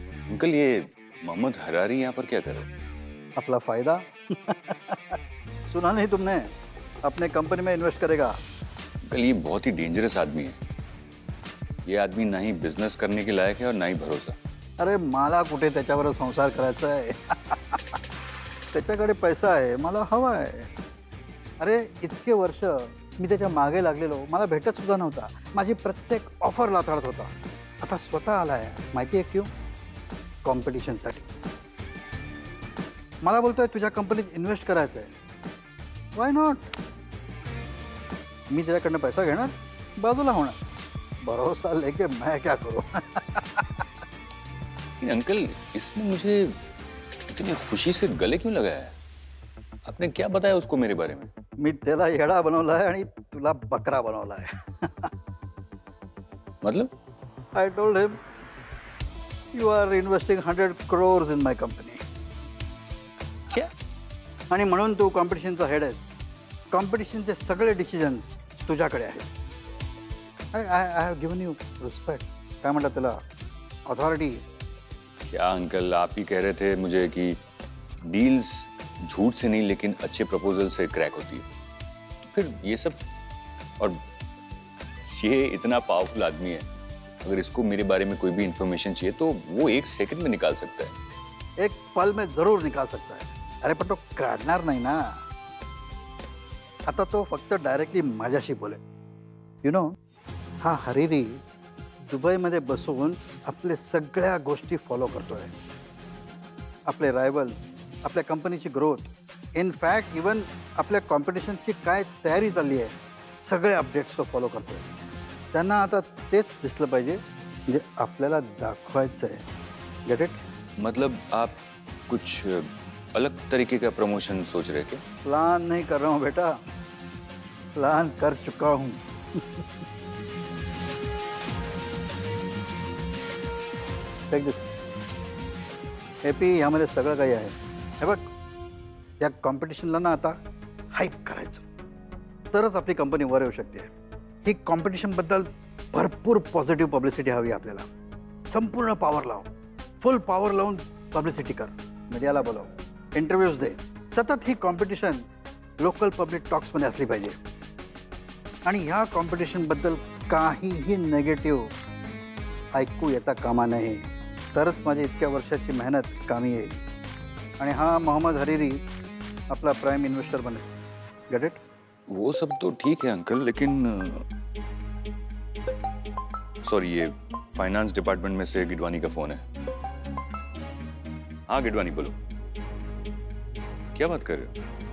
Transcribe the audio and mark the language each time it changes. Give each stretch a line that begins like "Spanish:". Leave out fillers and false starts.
Hindi: Uncle ये Mohammad Harari यहाँ पर क्या कर रहे हैं? अपना फायदा सुना नहीं तुमने? अपने कंपनी में इन्वेस्ट करेगा। अंकल ये बहुत ही डेंजरस आदमी है। ये आदमी ना ही बिजनेस करने के लायक है और ना ही भरोसा।
Marathi: अरे मला कुठे त्याच्यावर संसार करायचा आहे त्याच्याकडे पैसा आहे, मला हवा आहे। अरे इतके वर्ष मी त्याच्या मागे लागलेलो, मला भेटत सुद्धा नव्हता, माझी प्रत्येक ऑफर लाताळत होता। आता स्वतः आलाय, माहिती आहे क्यों? कॉम्पिटिशनसाठी। मला बोलतोय तुझ्या कंपनीत इन्वेस्ट करायचं आहे,
English: Why not?
Marathi: मी त्याच्याकडनं पैसा घेणार, बाजूला होणार,
Hindi: भरोसा लेके मैं क्या करूं? अंकल इसने मुझे इतनी खुशी से गले क्यों लगाया है? आपने क्या बताया उसको मेरे बारे में?
Marathi: मी त्याला येडा बनवलाय आणि तुला बकरा बनवलाय।
Hindi: मतलब?
English: I told him you are investing 100 crores in my company.
Hindi: क्या?
Marathi: आणि म्हणून तू कॉम्पिटिशनचा हेड आहेस, कॉम्पिटिशनचे सगळे डिसिजन्स तुझ्याकडे आहेत।
English: I have given you respect,
Marathi: काय म्हणतात त्याला, अथॉरिटी।
Hindi: क्या अंकल आप ही कह रहे थे मुझे कि डील्स झूठ से नहीं लेकिन अच्छे प्रपोजल से क्रैक होती है। फिर ये सब, और ये इतना पावरफुल आदमी है, अगर इसको मेरे बारे में कोई भी इंफॉर्मेशन चाहिए तो वो 1 सेकंड में निकाल सकता है। 1 पल में जरूर निकाल सकता है।
Marathi: अरे पण तो काढणार नाही ना। आता तो फक्त डायरेक्टली माझ्याशी बोले। यू नो, हा हरिरी दुबईमध्ये बसून आपले सगळ्या गोष्टी फॉलो करतोय, आपले रायव्हल्स, आपल्या कंपनीची ग्रोथ, इनफॅक्ट इवन आपल्या कॉम्पिटिशनची काय तयारी चालली आहे, सगळे अपडेट्स तो फॉलो करतोय। त्यांना आता तेच दिसलं पाहिजे म्हणजे आपल्याला दाखवायचं आहे।
English: Get it?
Hindi: मतलब आप कुछ अलग तरीके का प्रमोशन सोच रहे क्या? प्लान नहीं कर रहा हूँ बेटा, प्लान कर चुका हूँ।
English: take this app,
Marathi: यामध्ये सगळं काही आहे। हे बघ, या कॉम्पिटिशनला ना आता हाईप करायचं, तरच आपली कंपनी वर येऊ शकते। ही कॉम्पिटिशन बद्दल भरपूर पॉझिटिव्ह पब्लिसिटी हवी आपल्याला। संपूर्ण पॉवर लाव, फुल पॉवर लावून पब्लिसिटी कर, मीडियाला बोलव, इंटरव्ह्यूज दे। सतत ही कॉम्पिटिशन लोकल पब्लिक टॉक्समध्ये असली पाहिजे आणि ह्या कॉम्पिटिशन बद्दल काहीही नेगेटिव्ह ऐकू येता कामा नये, तरच माझी इतक्या वर्षाची मेहनत कामी येईल आणि हा मोहम्मद हरीरी
Hindi: अपना प्राइम इन्वेस्टर बने।
English: Get it?
Hindi: वो सब तो ठीक है अंकल, लेकिन सॉरी, ये फाइनेंस डिपार्टमेंट में से गिडवानी का फोन है। हाँ गिडवानी बोलो, क्या बात कर रहे हो?